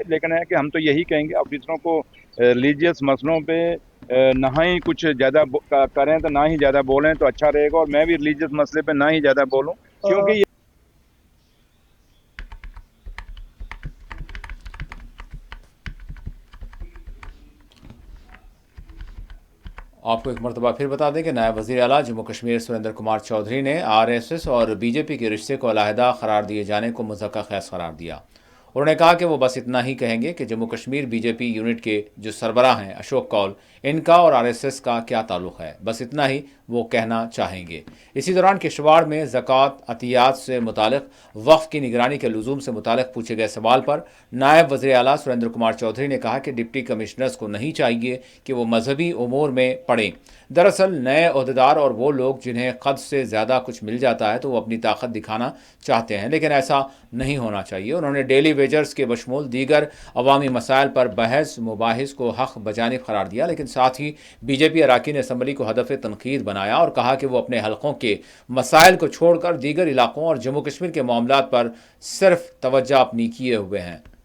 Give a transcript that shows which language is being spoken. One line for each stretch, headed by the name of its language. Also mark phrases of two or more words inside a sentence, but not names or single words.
Urdu: لیکن ہے کہ ہم تو یہی کہیں گے آفیسروں کو ریلیجیس مسئلوں پہ نہ ہی کچھ زیادہ کریں تو نہ ہی زیادہ بولیں تو اچھا رہے گا، اور میں بھی ریلیجیس مسئلے پہ نہ ہی زیادہ بولوں، کیونکہ یہ آپ کو ایک مرتبہ پھر بتا دیں کہ نائب وزیر اعلیٰ جموں کشمیر سریندر کمار چودھری نے RSS اور BJP کے رشتے کو علیحدہ قرار دیے جانے کو مضحکہ خیز قرار دیا۔ انہوں نے کہا کہ وہ بس اتنا ہی کہیں گے کہ جموں کشمیر BJP یونٹ کے جو سربراہ ہیں اشوک کول، ان کا اور RSS کا کیا تعلق ہے، بس اتنا ہی وہ کہنا چاہیں گے۔ اسی دوران کشتواڑ میں زکوٰۃ عطیات سے متعلق وقف کی نگرانی کے لزوم سے متعلق پوچھے گئے سوال پر نائب وزیر اعلیٰ سریندر کمار چودھری نے کہا کہ
English: deputy commissioners
Urdu: کو نہیں چاہیے کہ وہ مذہبی امور میں پڑیں۔ دراصل نئے عہدیدار اور وہ لوگ جنہیں قد سے زیادہ کچھ مل جاتا ہے تو وہ اپنی طاقت دکھانا چاہتے ہیں، لیکن ایسا نہیں ہونا چاہیے۔ انہوں نے
English: daily wagers
Urdu: کے بشمول دیگر عوامی مسائل پر بحث مباحث کو حق بجانب قرار دیا، لیکن ساتھ ہی BJP اراکین اسمبلی کو ہدف تنقید بنایا اور کہا کہ وہ اپنے حلقوں کے مسائل کو چھوڑ کر دیگر علاقوں اور جموں کشمیر کے معاملات پر صرف توجہ اپنی کیے ہوئے ہیں۔